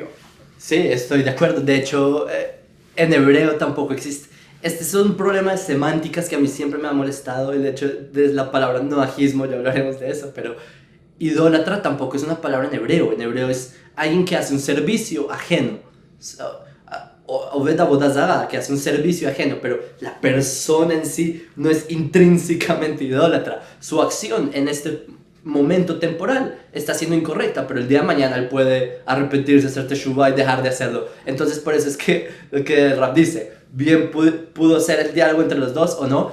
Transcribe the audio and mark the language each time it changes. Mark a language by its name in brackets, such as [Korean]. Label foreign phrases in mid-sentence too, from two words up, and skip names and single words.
[Spanish] Sí, estoy de acuerdo. De hecho, en hebreo tampoco existe. Este es un problema de semánticas que a mí siempre me ha molestado. El hecho de la palabra noajismo, ya hablaremos de eso, pero idólatra tampoco es una palabra en hebreo. En hebreo es alguien que hace un servicio ajeno. [Hebrew] עובד עבודה זרה, [Spanish] que hace un servicio ajeno, pero la persona en sí no es intrínsecamente idólatra. Su acción en este momento temporal está siendo incorrecta, pero el día de mañana él puede arrepentirse, hacer teshuvah y dejar de hacerlo. Entonces por eso es que lo que el Rab dice, bien pudo ser el diálogo entre los dos o no.